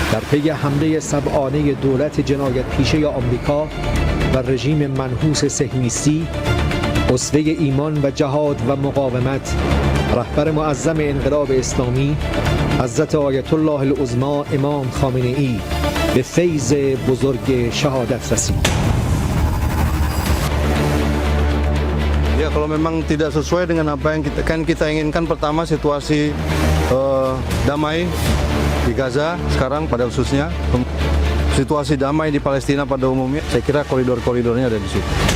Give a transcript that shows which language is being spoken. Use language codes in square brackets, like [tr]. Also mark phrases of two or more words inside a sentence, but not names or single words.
[fa] پی حمله سبعانه دولت جنایت پیشه آمریکا و رژیم منحوس صهیونیستی، اسوه ایمان و جهاد و مقاومت، رهبر معظم انقلاب اسلامی حضرت آیت الله العظما امام خامنه ای به فیض بزرگ شهادت رسید. [id] Ya, kalau memang tidak sesuai dengan apa yang kita inginkan, pertama situasi damai di Gaza sekarang pada khususnya, situasi damai di Palestina pada umumnya, saya kira koridor-koridornya ada di situ.